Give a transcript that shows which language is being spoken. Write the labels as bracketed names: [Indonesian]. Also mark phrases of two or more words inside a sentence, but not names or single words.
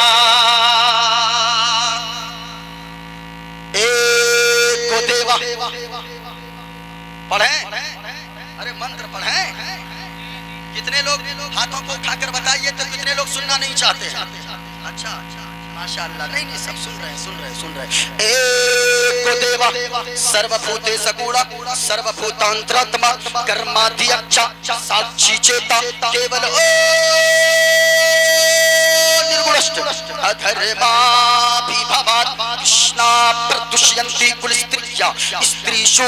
[Sanskrit] एको देव [Urdu] پڑھیں، ارے منتر پڑھیں. کتنے لوگ ہاتھوں کو اٹھا کر بتائیے تو کتنے لوگ سننا نہیں چاہتے ہیں؟ اچھا ماشاءاللہ، نہیں سب سن رہے سن رہے. [Sanskrit] एको देव ಸರ್ವಭೂತೆ ಸಗೂಢ ಸರ್ವಭೂತಾಂತರಾತ್ಮ ಕರ್ಮಾಧ್ಯಕ್ಷ ಸಾಕ್ಷಿ ಚೇತ ಕೇವಲ ನಿರ್ಗುಣಶ್ಚ ಅಧರ್ಮಾಭಿಭವಾತ್ ಕೃಷ್ಣಾ ಪ್ರದುಷ್ಯಂತಿ ಕುಲಸ್ತ್ರೀಯ ಸ್ತ್ರೀಷು